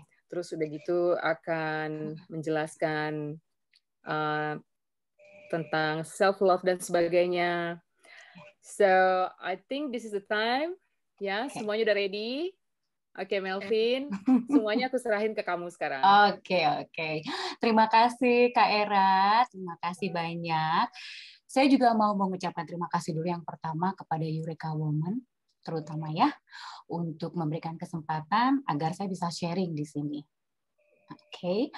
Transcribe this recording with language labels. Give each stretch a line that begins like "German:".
Indonesian: Terus udah gitu akan menjelaskan tentang self love dan sebagainya.
English: So I think this is the time.
Indonesian: Ya, semuanya udah ready. Oke, Melvin, semuanya aku serahin ke kamu sekarang. Oke. Terima kasih, Kak Era. Terima kasih banyak. Saya juga mau mengucapkan terima kasih dulu yang pertama kepada Eureka Women, terutama ya, untuk memberikan kesempatan agar saya bisa sharing di sini. Oke.